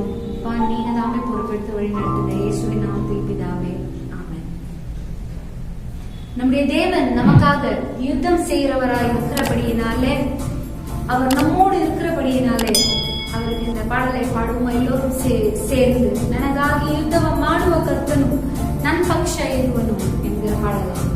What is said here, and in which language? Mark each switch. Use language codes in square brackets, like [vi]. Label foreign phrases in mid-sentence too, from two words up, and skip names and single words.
[ta] நீங்க தாமே பொறுப்பெடுத்து வழி நடத்துங்க. இயேசுவின் நாமத்தில் பிதாவே, ஆமென். நம்முடைய தேவன் நமக்காக யுத்தம் செய்கிறவராய் இருக்கிறபடியினாலே, அவர் நம்மோடு இருக்கிறபடியினாலே அவருக்கு இந்த பாடலை பாடுவோம் எல்லோரும் சேர்ந்து. [kn] ನನಗಾಗಿ ಯುದ್ಧವ ಮಾಡುವ ಕರ್ತನು ನನ್ನ ಪಕ್ಷ ಇರುವನು [ta] என்கிற பாடலை.